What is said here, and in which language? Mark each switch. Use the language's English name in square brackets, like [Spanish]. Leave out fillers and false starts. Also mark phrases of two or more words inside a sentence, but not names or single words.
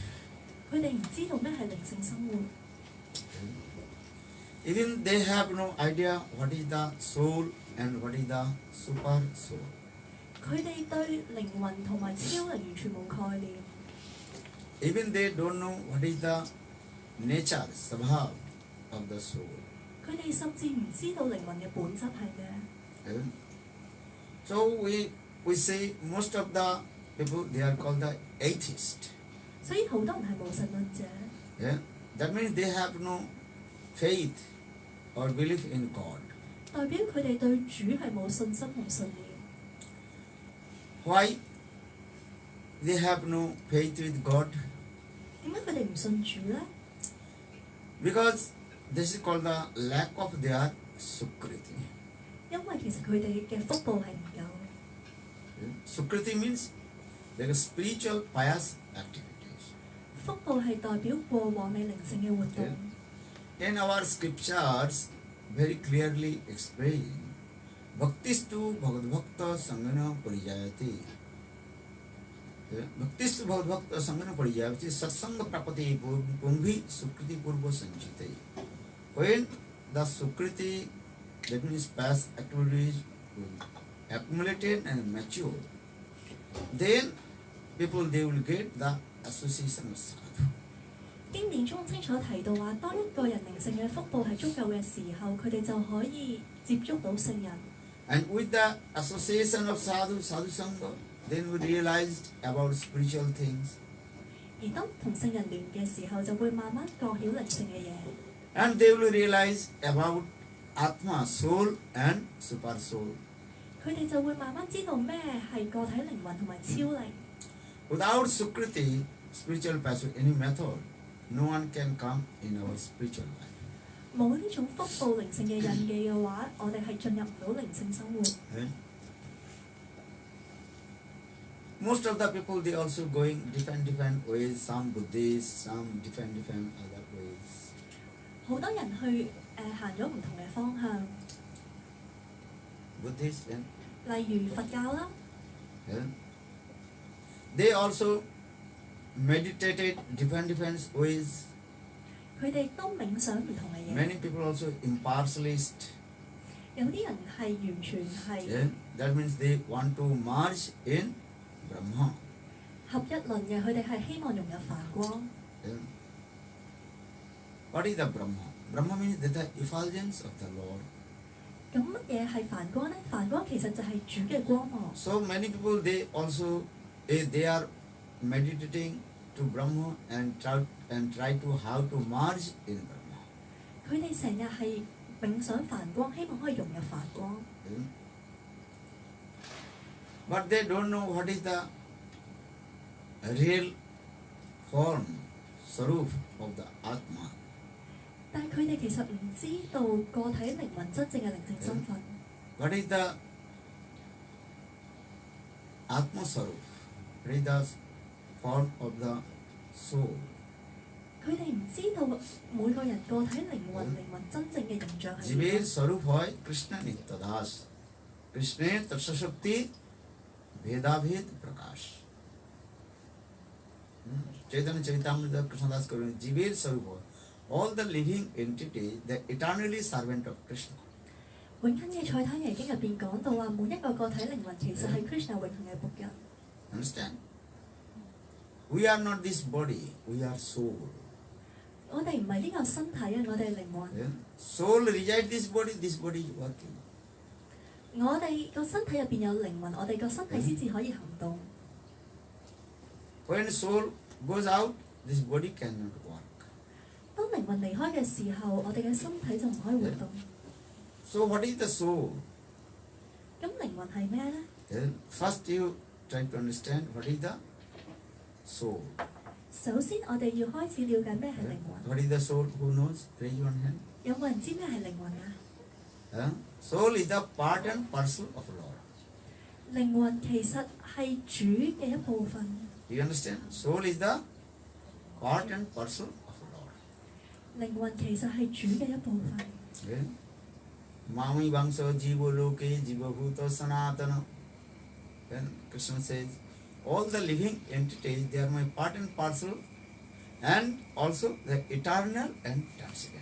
[Cantonese] 佢哋唔知道咩係靈性生活。 [English] Even they have no idea what is the soul and what is the super soul. [Cantonese] 佢哋對靈魂同埋超靈完全冇概念。 [English] Even they don't know what is the nature, svabhav of the soul. [Cantonese] 佢哋甚至唔知道靈魂嘅本質係咩。 [English] So we say most of the people they are called the atheist. [Cantonese] 所以好多人係無神論者。 [English] Yeah? That means they have no faith or belief in God. [Cantonese] 代表佢哋對主係冇信心同信念。 [English] Why they have no faith with God? [Cantonese] 點解佢哋唔信主呢？ [English] Because this is called the lack of their sukriti. [Cantonese] 因為其實佢哋嘅福報係唔夠。 [English] Sukriti means like spiritual pious activities. [Cantonese] 福報係代表過往你靈性嘅活動。 [English] In our scriptures, very clearly explain, [Sanskrit] भक्तिस्तु भगवद्-भक्त सङ्गेन परिजायते. भक्तिस्तु भगवद्-भक्त सङ्गेन परिजायते सत्सङ्गः प्राप्यते पुम्भिः सुकृतैः पूर्व सञ्चितैः. [English] When the Sukriti, that means past activities, accumulated and mature, then people they will get the association of sadhu. [Cantonese] 經典中清楚提到話，當一個人靈性嘅福報係足夠嘅時候，佢哋就可以接觸到聖人。 [English] And with the association of [Sanskrit] साधु सङ्ग, [English] then we realized about spiritual things. [Cantonese] 而當同聖人聯嘅時候，就會慢慢覺曉靈性嘅嘢。 [English] And they will realize about Atma, soul and super soul. [Cantonese] 佢哋就會慢慢知道咩係個體靈魂同埋超靈。 [English] Without Sukriti, spiritual passage, any method, no one can come in our spiritual life. [Cantonese] 冇呢種福報靈性嘅印記嘅話，我哋係進入唔到靈性生活。 [English] Most of the people, they also going different ways, some Buddhist, some different other ways. [Cantonese] 好多人去行咗唔同嘅方向， [English] Buddhist and [Cantonese] 例如佛教啦， [English] they also meditated different ways. [Cantonese] 佢哋都冥想唔同嘅嘢。 [English] Many people also impartialist. [Cantonese] 有啲人係完全係 [English] That means they want to merge in Brahma. [Cantonese] 合一論嘅，佢哋係希望融入梵光。 [English] What is the Brahma? Brahma means the effulgence of the Lord. [Cantonese] 咁乜嘢係梵光呢？梵光其實就係主嘅光芒。 [English] So many people, they also they are meditating to Brahma and try to how to merge in Brahma. [Cantonese] 佢哋成日係冥想梵光，希望可以融入梵光。 [English] But they don't know what is the real form, Sarup of the Atma. [Cantonese] 但係佢哋其實唔知道個體靈魂真正嘅靈性身份。 [English] What is the [Sanskrit] आत्म स्वरूप? [English] What is the form of the soul? [Cantonese] 佢哋唔知道每個人個體靈魂真正嘅形象係 [Bangla] Jiver [Cantonese] 點。 [Bangla] স্বরূপ হয় কৃষ্ণ নিত্যদাস. কৃষ্ণ তটস্থাশক্তি ভেদাভেদ প্রকাশ. চৈতন্য চরিতামৃত কৃষ্ণদাস কবিরাজ জীবের স্বরূপ হয়. [English] All the living entities, the eternally servant of Krishna. [Cantonese] 永恆嘅賽坦耶經入邊講到話，每一個個體靈魂其實係 Krishna 永恆嘅僕人。 [English] Understand? We are not this body, we are soul. [Cantonese] 我哋唔係呢個身體啊，我哋係靈魂。 [English] Soul resides this body is working. [Cantonese] 我哋個身體入邊有靈魂，我哋個身體先至可以行動。 [English] When soul goes out, this body cannot work. [Cantonese] 當靈魂離開嘅時候，我哋嘅身體就唔可以活動。 [English] So what is the soul? [Cantonese] 咁靈魂係咩呢？ [English] First you try to understand what is the soul. [Cantonese] 首先，我哋要開始了解咩係靈魂。 [English] What is the soul? Who knows? Raise one hand. [Cantonese] 有冇人知咩係靈魂啊？ [English] Soul is the part and parcel of Lord. [Cantonese] 靈魂其實係主嘅一部分。 [English] You understand? Soul is the part and parcel of Lord. [Cantonese] 靈魂其實係主嘅一部分。 [Sanskrit] ममैव अंशो जीव लोके जीव भूतः सनातनः. [English] Then Krishna says, all the living entities, they are my part and parcel, and also the eternal and transcendent.